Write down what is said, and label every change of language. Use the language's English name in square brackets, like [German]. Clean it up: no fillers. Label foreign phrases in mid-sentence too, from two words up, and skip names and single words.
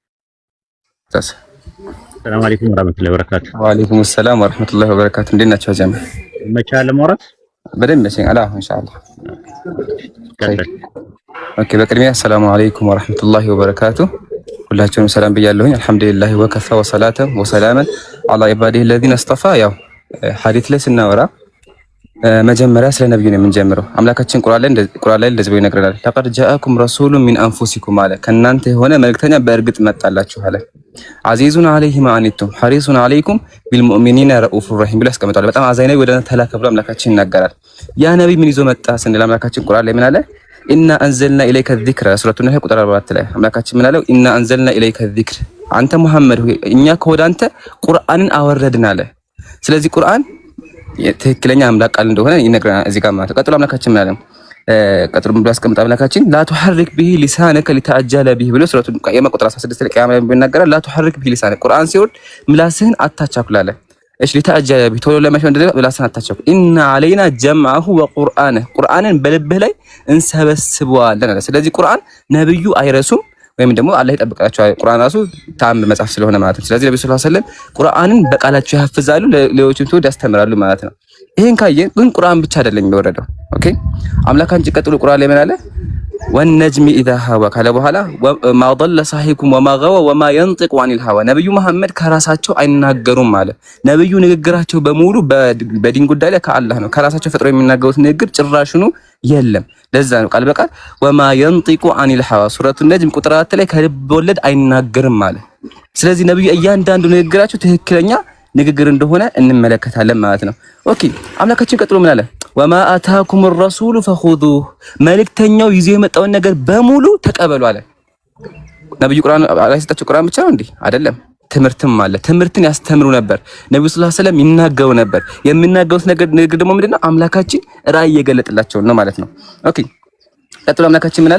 [Arabic] سلام عليكم ورحمة الله وبركاته وعليكم السلام ورحمة الله وبركاته። [Amharic] እንዴት ናችሁ ጀማ? መቻለ ሞራት በደንብ መሰለኝ አላ ኢንሻአላህ። ኦኬ በቅድሚያ [Arabic] سلام عليكم ورحمة الله وبركاته። [Amharic] ሁላችሁም ሰላም ብያለሁኝ። [Arabic] الحمد لله وكفى وصلاة وسلام على عباده الذين اصطفى። [Amharic] ያው ሐዲስ ላይ ስናወራ መጀመሪያ ስለ ነብዩ ነው የምንጀምረው። አምላካችን ቁርአን ላይ እንደዚህ ብሎ ይነግረናል። [Arabic] لقد جاءكم رسول من أنفسكم [Amharic] አለ፣ ከእናንተ የሆነ መልእክተኛ በእርግጥ መጣላችሁ አለ። [Arabic] عزيز عليه ما عنتم حريص عليكم بالمؤمنين رءوف رحيم [Amharic] ብሎ ያስቀምጣል። በጣም አዛኝ ነው፣ ወደ ተላከ ብሎ አምላካችን ይናገራል። ያ ነብይ ምን ይዞ መጣ ስንል አምላካችን ቁርአን ላይ ምን አለ? [Arabic] إنا أنزلنا إليك الذكر [Amharic] ሱረቱን ነህ ቁጥር 44 ላይ አምላካችን ምን አለው? [Arabic] إنا أنزلنا إليك الذكر፣ [Amharic] አንተ መሐመድ ሆይ እኛ ከወደ አንተ ቁርአንን አወረድን አለ። ስለዚህ ቁርአን ትክክለኛ አምላክ ቃል እንደሆነ ይነግረናል እዚህ ጋር ማለት ነው። ቀጥሎ አምላካችን ምን አለ? ቀጥሎ ብሎ ያስቀምጣ አምላካችን [Arabic] لا تحرك به لسانك لتعجل به [Amharic] ብሎ ሱረቱ ቂያማ ቁጥር 16 ላይ ቂያማ ይናገራል። [Arabic] لا تحرك به [Amharic] لسانك ቁርአን ሲወርድ ምላስህን አታቻኩላለ። እሺ [Arabic] لتعجل به [Amharic] ቶሎ ለማሽን ምላስህን አታቻኩል። [Arabic] إن علينا جمعه وقرآنه [Amharic] ቁርአንን በልብህ ላይ እንሰበስበዋለን አለ። ስለዚህ ቁርአን ነብዩ አይረሱም ወይም ደግሞ አላህ ይጠብቃቸው። ቁርአን ራሱ ተአምር መጽሐፍ ስለሆነ ማለት ነው። ስለዚህ ነብዩ [Arabic] صلى الله عليه وسلم [Amharic] ቁርአንን በቃላቸው ያፍዛሉ፣ ለሌሎችም ተወድ ያስተምራሉ ማለት ነው። ይሄን ካየን ግን ቁርአን ብቻ አይደለም የሚወረደው። ኦኬ አምላካችን ቀጥሎ ቁርአን ላይ ምን አለ? [Arabic] والنجم إذا هوى [Amharic] ካለ በኋላ [Arabic] ما ضل صاحبكم وما غوى وما ينطق عن الهوى [Amharic] ነብዩ መሐመድ ከራሳቸው አይናገሩም ማለት ነብዩ ንግግራቸው በሙሉ በዲን ጉዳይ ላይ ከአላህ ነው። ከራሳቸው ፈጥሮ የሚናገሩት ንግግር ጭራሽኑ የለም። ለዛ ነው ቃል በቃል [Arabic] وما ينطق عن الهوى [Amharic] ሱረቱ ነጅም ቁጥር 4 ላይ ከልብ ወለድ አይናገርም ማለት። ስለዚህ ነብዩ እያንዳንዱ ንግግራቸው ትክክለኛ ንግግር እንደሆነ እንመለከታለን ማለት ነው። ኦኬ አምላካችን ቀጥሎ ምን አለ? [Arabic] وما آتاكم الرسول فخذوه [Amharic] መልእክተኛው ይዞ የመጣውን ነገር በሙሉ ተቀበሉ አለ። ነብዩ ቁርአን አላስጣቸው ቁርአን ብቻ ነው እንዴ? አይደለም፣ ትምህርትም አለ። ትምህርትን ያስተምሩ ነበር። ነብዩ [Arabic] صلى الله عليه وسلم [Amharic] ይናገሩ ነበር። የሚናገሩት ነገር ደግሞ ምንድነው? አምላካችን ራእይ የገለጠላቸው ነው ማለት ነው። ኦኬ ቀጥሎ አምላካችን ምን አለ?